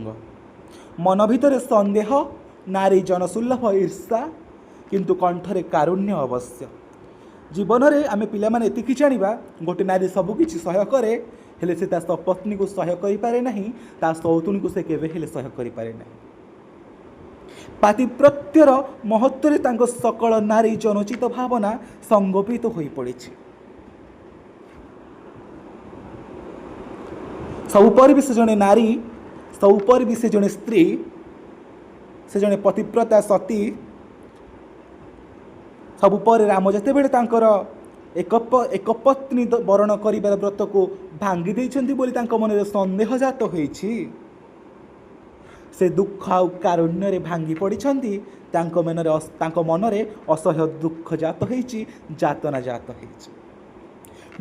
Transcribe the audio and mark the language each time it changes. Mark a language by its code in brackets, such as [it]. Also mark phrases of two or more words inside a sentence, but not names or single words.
[or] ମନ ଭିତର ସନ୍ଦେହ, ନାରୀ ଜନସୁଲଭ ଈର୍ଷା, କିନ୍ତୁ କଣ୍ଠରେ କାରୁଣ୍ୟ ଅବଶ୍ୟ। ଜୀବନ ରେ ଆମ ପିଲା ମାନେ ଏତିକି ଜାଣିବା ଗୋଟେ ନାରୀ ସବୁକିଛି ସହ୍ୟ କରେ, ହେଲେ ସେ ତା ପତ୍ନୀ କୁ ସହ୍ୟ କରି ପାରେ ନାହିଁ, ତା ସଉତୁଣୀ କୁ ସେ କେବେ ହେଲେ ସହ୍ୟ କରି ପାରେ ନାହିଁ। ପାତିବ୍ରତ୍ୟର ମହତ୍ୱ ରେ ତାଙ୍କ ସକଳ ନାରୀ ଜନୋଚିତ ଭାବନା ସଂଗୋପିତ ତ ହୋଇ ପଡ଼ିଛି। ସବୁପରେ ବି ସେ ଜଣେ ନାରୀ, ସବୁପରେ ବି ସେ ଜଣେ ସ୍ତ୍ରୀ, ସେ ଜଣେ ପତିବ୍ରତା ସତୀ। ସବୁପରେ ରାମ ଯେତେ ବେଳେ ତାଙ୍କର ଏକ ପତ୍ନୀ ବରଣ କରିବାର ବ୍ରତ କୁ ଭାଙ୍ଗି ଦେଇଛନ୍ତି ବୋଲି ତାଙ୍କ ମନ ରେ ସନ୍ଦେହ ଜାତ ହୋଇଛି। ସେ ଦୁଃଖ ଆଉ କାରୁଣ୍ୟ ରେ ଭାଙ୍ଗି ପଡ଼ିଛନ୍ତି, ତାଙ୍କ ମନରେ ଅସହ୍ୟ ଦୁଃଖ ଜାତ ହୋଇଛି, ଯାତନା ଜାତ ହୋଇଛି।